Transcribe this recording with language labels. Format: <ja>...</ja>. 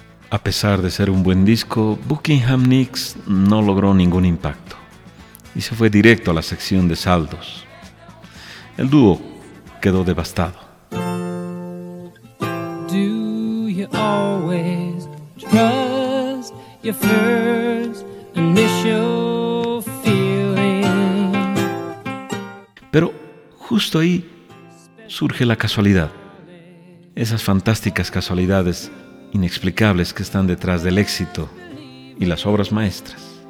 <es>A pesar de ser un buen disco, Buckingham Nix no logró ningún impacto y se fue directo a la sección de saldos. El dúo quedó devastado.</es> <en>Do you always trust your first initial feeling?</en> <es>Pero justo ahí surge la casualidad. Esas fantásticas casualidades inexplicables que están detrás del éxito y las obras maestras.</es>